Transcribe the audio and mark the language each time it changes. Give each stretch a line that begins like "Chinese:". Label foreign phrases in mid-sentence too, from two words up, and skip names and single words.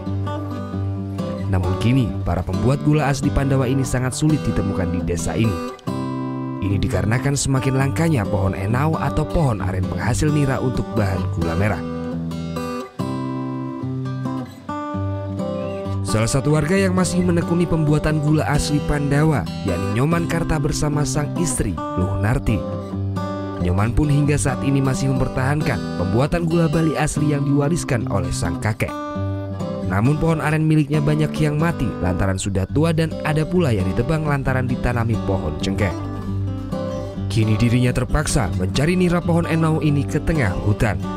Indonesian: Namun kini, para pembuat gula asli Pandawa ini sangat sulit ditemukan di desa ini. Ini dikarenakan semakin langkanya pohon enau atau pohon aren penghasil nira untuk bahan gula merah. Salah satu warga yang masih menekuni pembuatan gula asli Pandawa, yakni Nyoman Karta bersama sang istri, Luhnarti. Nyoman pun hingga saat ini masih mempertahankan pembuatan gula Bali asli yang diwariskan oleh sang kakek. Namun pohon aren miliknya banyak yang mati lantaran sudah tua dan ada pula yang ditebang lantaran ditanami pohon cengkeh. Kini dirinya terpaksa mencari nira pohon enau ini ke tengah hutan.